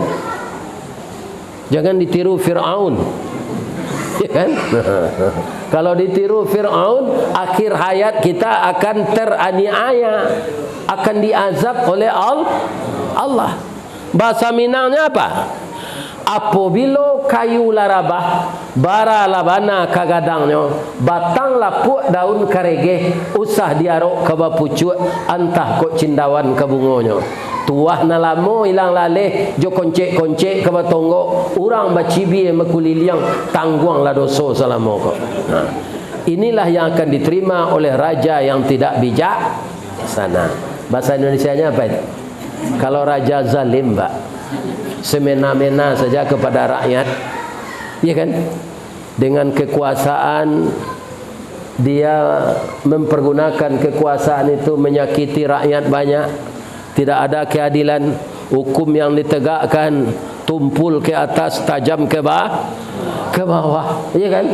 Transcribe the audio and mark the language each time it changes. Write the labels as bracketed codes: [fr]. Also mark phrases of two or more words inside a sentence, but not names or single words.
[id] Jangan ditiru Fir'aun. Ya kan? Kalau ditiru Fir'aun, akhir hayat kita akan teraniaya, akan diazab oleh Allah. Bahasa Minangnya apa? [min] Apabila kayu larabah, bara labana kagadangnya, batang lapuk daun karege, usah diarok ke bapucut, antah kok cindawan ke bungonyo. Tuah nalamo ilang laleh, jo koncek-koncek ke batonggo, urang bacibi mekuliliang, tangguang la doso salamoko. [id] Nah, inilah yang akan diterima oleh raja yang tidak bijak sana. Bahasa Indonesianya apa itu? Kalau raja zalim, Pak, semena-mena saja kepada rakyat, ya kan? Dengan kekuasaan dia mempergunakan kekuasaan itu menyakiti rakyat banyak, tidak ada keadilan, hukum yang ditegakkan tumpul ke atas, tajam ke bawah, ya kan?